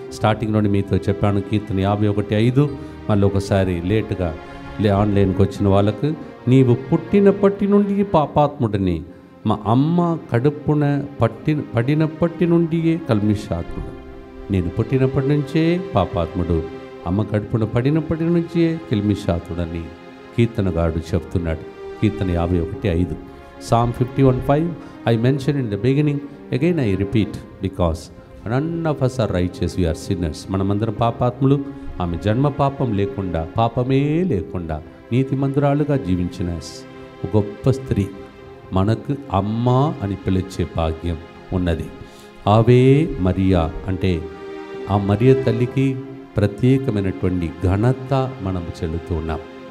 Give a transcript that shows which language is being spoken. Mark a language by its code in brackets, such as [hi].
[te] స్టార్టింగ్లోని మీతో చెప్పాను కీర్తన 51:5. మళ్ళీ ఒకసారి లేటుగా ఆన్లైన్కి వచ్చిన వాళ్ళకు, నీవు పుట్టినప్పటి నుండి పాపాత్ముడిని, మా అమ్మ కడుపున పడినప్పటి నుండియే కల్మిషాత్ముడు. నేను పుట్టినప్పటి నుంచే పాపాత్ముడు, అమ్మ కడుపున పడినప్పటి నుంచే కిల్మిషాతుడని కీర్తనగాడు చెప్తున్నాడు. కీర్తన 51:5. [en] Psalm 51:5 I mentioned in the beginning, again I repeat, because none of us are righteous, we are sinners. [te] మనమందరం పాపాత్ములు. ఆమె జన్మ పాపం లేకుండా, పాపమే లేకుండా నీతిమంతురాలుగా జీవించిన గొప్ప స్త్రీ మనకు అమ్మ అని పిలిచే భాగ్యం ఉన్నది. ఆవే మరియా అంటే ఆ మరియ తల్లికి ప్రత్యేకమైనటువంటి ఘనత మనం చెల్లుతూ ఉన్నాం.